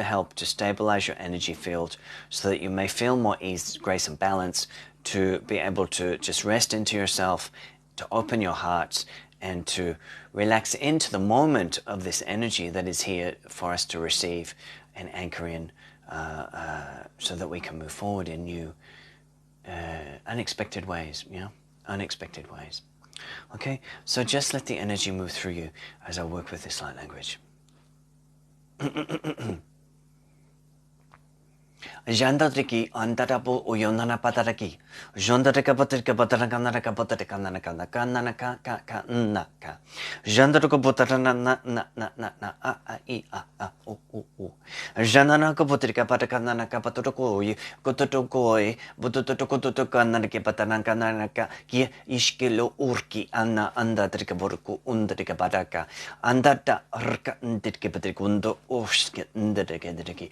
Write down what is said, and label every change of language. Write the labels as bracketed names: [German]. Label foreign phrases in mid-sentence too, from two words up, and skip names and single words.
[English] help to stabilize your energy field so that you may feel more ease, grace and balance to be able to just rest into yourself, to open your hearts and to relax into the moment of this energy that is here for us to receive and anchor in so that we can move forward in new, unexpected ways, unexpected ways. Okay, so just let the energy move through you as I work with this light language. Jandatriki andarabu uyonana pataraki. Jandaraka patrika patarakanaka patarakanaka nakanaka ka naka. Jandaruka putarana na I a o. Jananaka putrika patakanaka patrokoi, kototokoi, butotokotokanaki patanakanaka, ki iskilo urki anna andatrika borku undrika pataka. Andata arka nditki patrikundo oske ndriki.